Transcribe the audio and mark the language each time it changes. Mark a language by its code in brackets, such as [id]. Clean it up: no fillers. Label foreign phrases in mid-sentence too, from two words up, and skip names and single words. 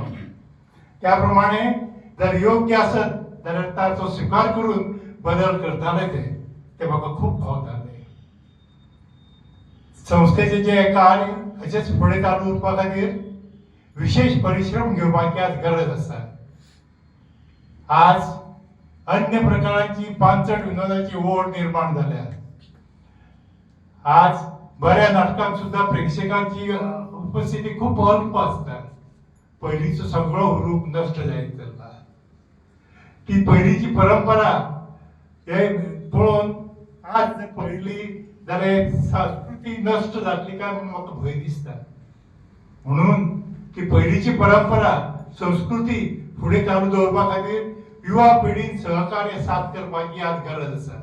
[kok] त्या प्रमाणे जर योग्य आसत जाल्यार ताचो स्वीकार करून बदल करताले ते म्हाका खूब भावताले. संस्थेचे जे कार्य अशेंच फुडें चालू उरपा खातीर विशेष परिश्रम घेवपाची आज गरज आसा. आज अन्य प्रकारांची पानचट विनोदाची ओढ निर्माण झाल्या. आज बऱ्या नाटकांत सुद्धा प्रेक्षकांची उपस्थिती खूप अल्प असतात. पहिलीचं सगळं हुरूप नष्ट जायत चालला. ती पहिलीची परंपरा हे पळोवन आज पहिली जाल्यार संस्कृती नष्ट जातली काय म्हणून म्हाका भंय दिसता. म्हणून ती पहिलीची परंपरा संस्कृती फुडें चालू दवरपा खातीर युवा पिढीन सहकार्य साथ करपाची आज गरज आसा.